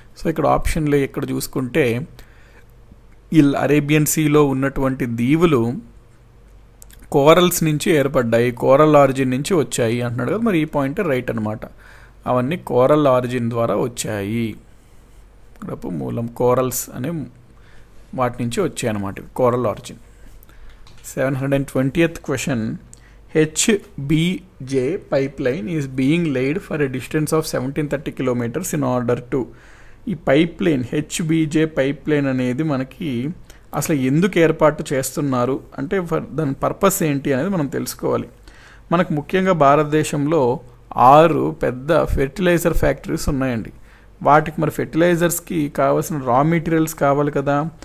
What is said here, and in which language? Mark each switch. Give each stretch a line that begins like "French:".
Telugu: So ఇక్కడ ఆప్షన్లో ఇక్కడ చూసుకుంటే ఈ అరేబియన్ సీలో ఉన్నటువంటి దీవులు కోరల్స్ నుంచి ఏర్పడ్డాయి, కోరల్ ఆరిజిన్ నుంచి వచ్చాయి అంటున్నాడు కదా. మరి ఈ పాయింట్ రైట్ అనమాట. అవన్నీ కోరల్ ఆరిజిన్ ద్వారా వచ్చాయి. ఇక్కడ మూలం కోరల్స్ అనే వాటి నుంచి వచ్చాయి అన్నమాట, coral origin.
English: 720th question. HBJ pipeline is being laid for a distance of 1730 kilometers in order to.
Telugu: ఈ pipe line HBJ pipe line అనేది మనకి అసలు ఎందుకు ఏర్పాటు చేస్తున్నారు అంటే దాని పర్పస్ ఏంటి అనేది మనం తెలుసుకోవాలి. మనకు ముఖ్యంగా భారతదేశంలో 6 పెద్ద ఫెర్టిలైజర్ ఫ్యాక్టరీస్ ఉన్నాయండి. వాటికి మరి ఫెర్టిలైజర్స్కి కావాల్సిన రా మెటీరియల్స్ కావాలి కదా.